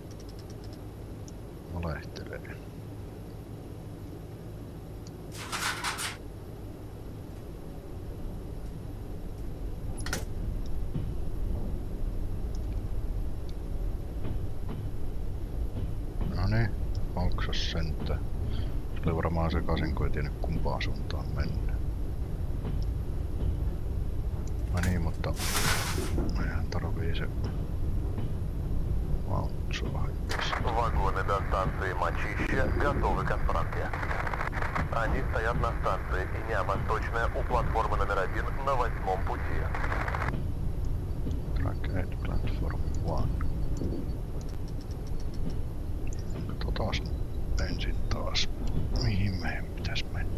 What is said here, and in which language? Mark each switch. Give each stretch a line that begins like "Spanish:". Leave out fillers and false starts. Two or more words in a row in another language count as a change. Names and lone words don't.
Finnish: Valehtelee. Noniin, onksas sentään. Se oli varmaan sekaisin, kun ei tiennyt kumpaan suuntaan mennä. No niin, mutta meidän tarvii se vautsua haittaa.
Russian: Вагоны до станции Мочище готовы к отправке. Они стоят на станции Иня-Восточная у платформы номер 1 на 8-м пути.
English: Track 8 Platform 1.
Finnish: Katsotaan ensin taas, mihin meidän pitäis mennä.